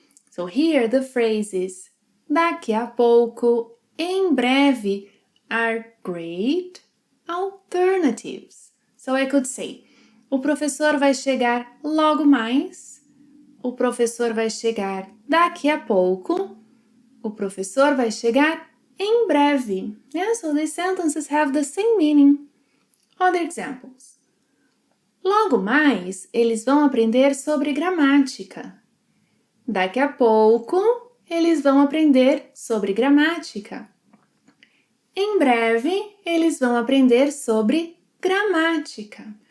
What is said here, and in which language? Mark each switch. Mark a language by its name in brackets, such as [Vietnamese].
[English] So here the phrases daqui a pouco, em breve are great alternatives. So I could say, [Portuguese] o professor vai chegar logo mais. O professor vai chegar daqui a pouco. O professor vai chegar em breve. [English] Yeah, so these sentences have the same meaning. Other examples. [Portuguese] Logo mais, eles vão aprender sobre gramática. Daqui a pouco, eles vão aprender sobre gramática. Em breve, eles vão aprender sobre gramática.